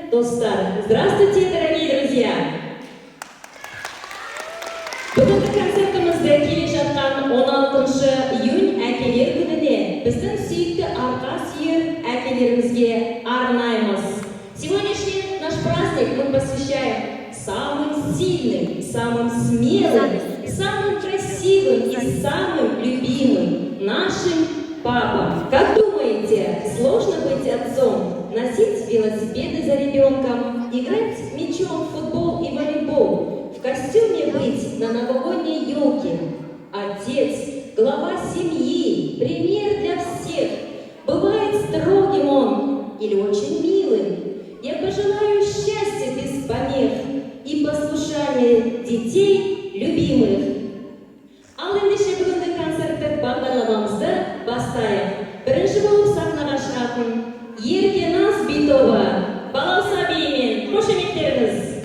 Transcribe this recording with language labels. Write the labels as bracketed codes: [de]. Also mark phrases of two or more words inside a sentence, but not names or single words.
[kk] достар! [ru] Здравствуйте, дорогие друзья! [kk] Бүгінгі концертімізді келе жатқан 16 июнь әкелер күніне біздің сүйікті арқа сүйер әкелерімізге арнаймыз. [ru] Сегодняшний наш праздник мы посвящаем самым сильным, самым смелым, самым красивым и самым любимым нашим папам. Как думаете, сложно быть отцом, носить велосипеды за ребенком, играть мячом в футбол и волейбол, в костюме быть на новогодней елке? Отец, глава семьи, пример для всех. Бывает строгим он или очень милым. Я пожелаю счастья без помех и послушания детей любимых. [kk] Ал ендеше бүгінгі концерттік бағдарламамызды бастайық. Бірінші болып сахнаға шығатын Еркеназ Битова, балауса биімен қошеметтеріңіз.